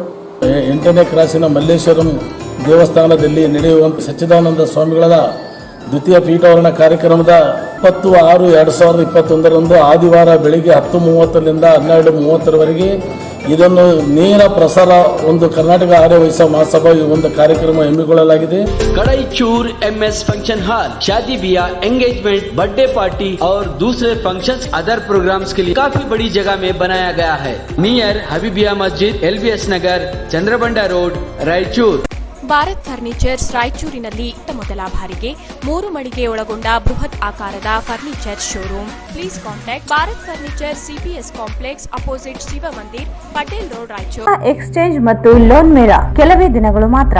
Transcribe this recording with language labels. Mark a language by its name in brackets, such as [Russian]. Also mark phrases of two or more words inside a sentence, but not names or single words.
[Kannada] 8ನೇ ಕ್ರಾಸಿನ ಮಲ್ಲೇಶ್ವರಂ ದೇವಸ್ಥಾನದಲ್ಲಿ ನಡೆಯುವಂಥ ಸಚ್ಚಿದಾನಂದ ಸ್ವಾಮಿಗಳ ದ್ವಿತೀಯ ಪೀಠಾವರಣ ಕಾರ್ಯಕ್ರಮದ 20/6/2021 ಆದಿವಾರ ಬೆಳಿಗ್ಗೆ 10:30ರಿಂದ 12:30ರವರೆಗೆ ಇದನ್ನು ನೇರ ಪ್ರಸಾರ ಒಂದು ಕರ್ನಾಟಕ ಆರ್ಯ ವೈಶ್ಯ ಮಹಾಸಭಾ ಈ ಒಂದು ಕಾರ್ಯಕ್ರಮ ಹಮ್ಮಿಕೊಳ್ಳಲಾಗಿದೆ. [Hindi] कड़ाईचूर MS फंक्शन हॉल शादी ब्याह [English] engagement birthday party [Hindi] और दूसरे [English] functions other programs [Hindi] के लिए काफी बड़ी जगह में बनाया गया है. नियर हबीबिया मस्जिद, LBS नगर, चंद्रबंडा रोड, रायचूर. [Kannada] ಭಾರತ್ ಫರ್ನಿಚರ್ಸ್ ರಾಯಚೂರಿನಲ್ಲಿ ಇತ್ತ ಮೊದಲ ಬಾರಿಗೆ 3 ಮಳಿಗೆ ಒಳಗೊಂಡ ಬೃಹತ್ ಆಕಾರದ [English] furniture showroom. Please contact Bharat Furniture CPS complex opposite Shiv Mandir, Patel Road, Raichur. [Kannada] ಎಕ್ಸ್ಚೇಂಜ್ ಮತ್ತು ಲೋನ್ ಮೇಳ ಕೆಲವೇ ದಿನಗಳು ಮಾತ್ರ.